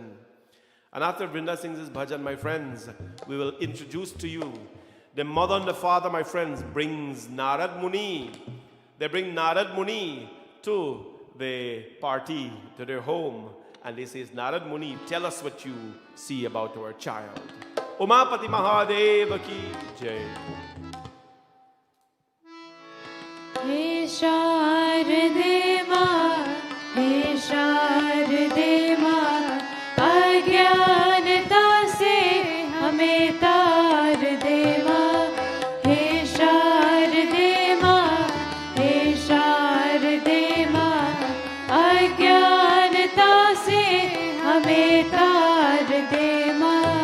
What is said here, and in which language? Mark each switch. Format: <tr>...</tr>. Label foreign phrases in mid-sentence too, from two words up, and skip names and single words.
<en>And after Vrinda sings this bhajan, my friends, we will introduce to you the mother and the father, my friends, brings Narad Muni. They bring Narad Muni to the party, to their home. And they say, Narad Muni, tell us what you see about our child.</en> <hi>उमापति महादेव की जय. हे शारदे माँ, हे शारदे माँ, अज्ञानता से हमें तार दे माँ. हे शारदे माँ, हे शारदे माँ, अज्ञानता से हमें तार दे माँ.</hi>